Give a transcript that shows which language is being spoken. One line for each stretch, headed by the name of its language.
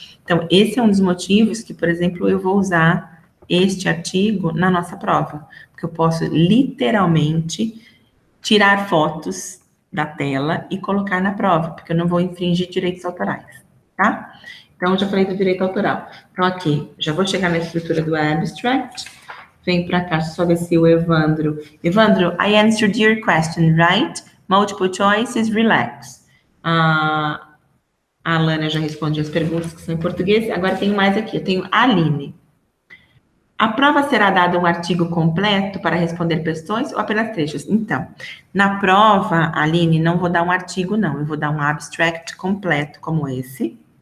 Portuguese: Então, esse é um dos motivos que, por exemplo, eu vou usar este artigo na nossa prova, porque eu posso literalmente tirar fotos da tela e colocar na prova, porque eu não vou infringir direitos autorais, tá? Então, eu já falei do direito autoral. Então, aqui, já vou chegar na estrutura do abstract. Vem para cá, só ver se o Evandro...
English: Evandro, I answered your question, right? Multiple choices, relax.
Portuguese: A Alana já responde as perguntas que são em português. Agora, tenho mais aqui. Eu tenho a Aline. A prova será dada um artigo completo para responder questões ou apenas trechos? Então, na prova, Aline, não vou dar um artigo, não. Eu vou dar um abstract completo, como esse.